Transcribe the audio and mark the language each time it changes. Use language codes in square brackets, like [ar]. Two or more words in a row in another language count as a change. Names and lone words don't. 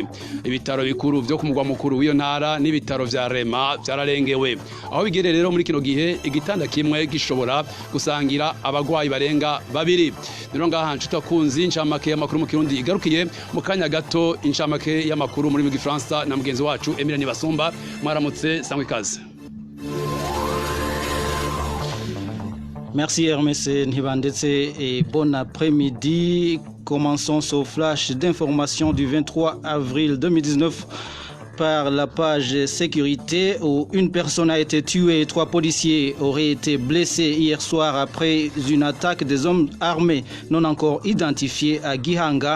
[rn] Ibitaro bikuru byo kumugwa mukuru w'iyo ntara n'ibitaro vya Rema byararengewe. Aho bigere rero muri kino gihe igitanda kimwe gishobora gusangira abagwayi barenga babiri. Niro ngaha nshuti incamake y'amakuru mu Kirundi igarukiye mu kanya gato incamake y'amakuru muri Gifaransa na mugenzi wacu Emile Nibasumba. Mwaramutse sangwe kaze. [fr] Merci Hermès Ntibandetse et bon après-midi. Commençons ce flash d'information du 23 avril 2019 par la page sécurité où une personne a été tuée et 3 policiers auraient été blessés hier soir après une attaque des hommes armés non encore identifiés à Gihanga.